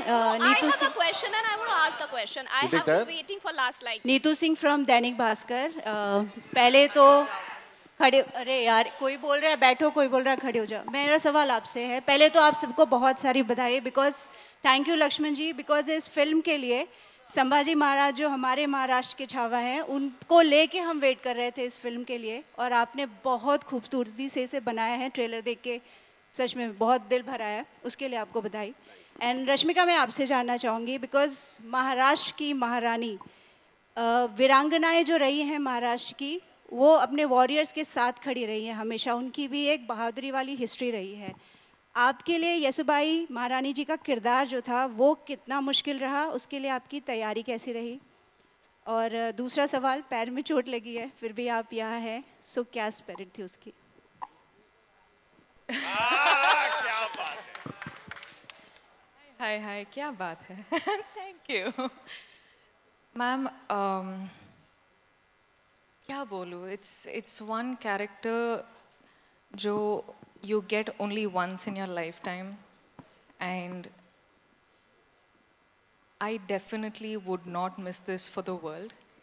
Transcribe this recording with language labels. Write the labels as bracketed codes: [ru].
[en] I have a question and I want to ask the question. I have been waiting for last like. [hi] Neetu Singh from Dainik Bhaskar. पहले तो खड़े, अरे यार कोई बोल रहा है बैठो, कोई बोल रहा है खड़े हो जाओ। मेरा सवाल आपसे है, पहले तो आप सबको बहुत सारी बधाई, because thank you Lakshman ji, because इस फिल्म के लिए संभाजी महाराज जो हमारे महाराष्ट्र के छावा हैं, उनको लेके हम वेट कर रहे थे इस फिल्म के लिए, और आपने बहुत खूबसूरती से इसे बनाया है। ट्रेलर देख के सच में बहुत दिल भरा है, उसके लिए आपको बधाई। एंड रश्मिका, मैं आपसे जानना चाहूँगी, बिकॉज महाराष्ट्र की महारानी, वीरांगनाएं जो रही हैं महाराष्ट्र की, वो अपने वॉरियर्स के साथ खड़ी रही हैं हमेशा, उनकी भी एक बहादुरी वाली हिस्ट्री रही है। आपके लिए येसुबाई महारानी जी का किरदार जो था वो कितना मुश्किल रहा, उसके लिए आपकी तैयारी कैसी रही? और दूसरा सवाल, पैर में चोट लगी है फिर भी आप यहाँ हैं, सो क्या स्पिरिट थी उसकी? क्या बात है, हाय हाय, क्या बात है। Thank you ma'am. क्या बोलूँ, [en] It's one character जो you get only once in your lifetime, and I definitely would not miss this for the world.